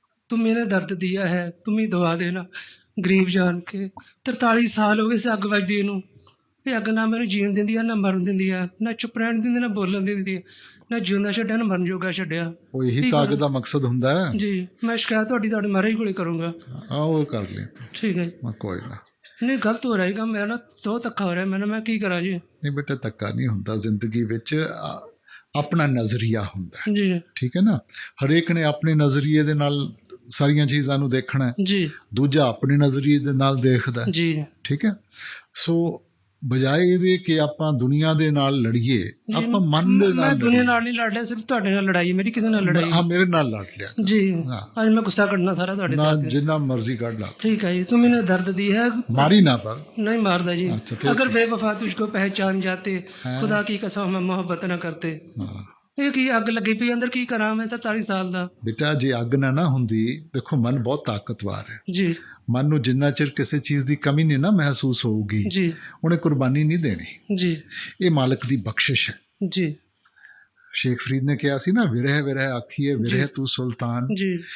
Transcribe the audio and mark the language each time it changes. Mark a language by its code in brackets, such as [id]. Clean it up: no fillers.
[hi] तुम मेरा दर्द दिया है, तुम ही दवा देना। गरीब जान के 43 साल हो गए [pa] इस अग वजदी नूं। ਇਹ ਅੱਗ ਨਾ ਮੈਨੂੰ ਜੀਣ ਦਿੰਦੀ ਆ, ਨਾ ਮਰਨ ਦਿੰਦੀ ਆ, ਨਾ ਚੁੱਪ ਰਹਿਣ ਦਿੰਦੀ, ਨਾ ਬੋਲਣ ਦਿੰਦੀ, ਨਾ ਜਿਉਂਦਾ ਛੱਡਿਆ, ਨਾ ਮਰਨ ਜੋਗਾ ਛੱਡਿਆ। ਉਹ ਇਹੀ ਤਾਕਤ ਦਾ ਮਕਸਦ ਹੁੰਦਾ ਹੈ ਜੀ। ਮੈਂ ਸ਼ਿਕਾਇਤ ਤੁਹਾਡੇ ਮਹਾਰਾਜ ਕੋਲੇ ਕਰੂੰਗਾ। ਉਹ ਕਰ ਲੈ, ਠੀਕ ਹੈ ਜੀ। ਕੋਈ ਨਾ। ਨਹੀਂ, ਗਲਤ ਹੋ ਰਿਹਾ ਹੈਗਾ, ਮੇਰਾ ਨਾ ਬਹੁਤ ਧੱਕਾ ਹੋ ਰਿਹਾ, ਮੈਂ ਕੀ ਕਰਾਂ ਜੀ? ਨਹੀਂ ਬੇਟਾ, ਧੱਕਾ ਨਹੀਂ ਹੁੰਦਾ ਜ਼ਿੰਦਗੀ ਵਿੱਚ, ਆਪਣਾ ਨਜ਼ਰੀਆ ਹੁੰਦਾ ਜੀ। ਠੀਕ ਹੈ ਨਾ, ਹਰੇਕ ਨੇ ਆਪਣੇ ਨਜ਼ਰੀਏ ਦੇ ਨਾਲ ਸਾਰੀਆਂ ਚੀਜ਼ਾਂ ਨੂੰ ਦੇਖਣਾ ਜੀ। ਦੂਜਾ ਆਪਣੇ ਨਜ਼ਰੀਏ ਦੇ ਨਾਲ ਦੇਖਦਾ ਜੀ। ਠੀਕ ਹੈ। ਸੋ ਬਜਾਏ ਇਹਦੇ ਕਿ ਆਪਾਂ ਦੁਨੀਆ ਦੇ ਨਾਲ ਲੜੀਏ, ਆਪਾਂ ਮਨ ਦੇ ਨਾਲ। ਮੈਂ ਦੁਨੀਆ ਨਾਲ ਨਹੀਂ ਲੜ ਰਿਹਾ, ਸਿਰਫ ਤੁਹਾਡੇ ਨਾਲ ਲੜਾਈ, ਮੇਰੀ ਕਿਸੇ ਨਾਲ ਲੜਾਈ। ਹਾਂ, ਮੇਰੇ ਨਾਲ ਲੜ ਲਿਆ ਜੀ। ਅੱਜ ਮੈਂ ਗੁੱਸਾ ਕੱਢਣਾ ਸਾਰਾ ਤੁਹਾਡੇ ਨਾਲ, ਜਿੰਨਾ ਮਰਜ਼ੀ ਕੱਢ ਲਾ। [hi] ठीक है जी। तुम इन्हें दर्द दी है, मारी ना पर [pa] नहीं मारदा जी। [hi] अगर बेवफा तुझको पहचान जाते, खुदा की कसम हम मोहब्बत न करते। [pa] ਇਹ ਕੀ ਅੱਗ ਲੱਗੀ ਪਈ ਅੰਦਰ, ਕੀ ਕਰਾਂ ਮੈਂ ਤਾਂ 43 ਸਾਲ ਦਾ। ਬੇਟਾ ਜੇ ਅੱਗ ਨਾ ਹੁੰਦੀ, ਦੇਖੋ ਮਨ ਬਹੁਤ ਤਾਕਤਵਰ ਹੈ ਜੀ। ਮਨ ਨੂੰ ਜਿੰਨਾ ਚਿਰ ਕਿਸੇ ਚੀਜ਼ ਦੀ ਕਮੀ ਨਹੀਂ ਨਾ ਮਹਿਸੂਸ ਹੋਊਗੀ ਜੀ, ਉਹਨੇ ਕੁਰਬਾਨੀ ਨਹੀਂ ਦੇਣੀ ਜੀ। ਇਹ ਮਾਲਕ ਦੀ ਬਖਸ਼ਿਸ਼ ਹੈ ਜੀ। ਸ਼ੇਖ ਫਰੀਦ ਨੇ ਕਿਹਾ ਸੀ ਨਾ, ਵਿਰਹ ਵਿਰਹ ਆਖੀਏ ਵਿਰਹ ਤੂੰ ਸੁਲਤਾਨ ਜੀ।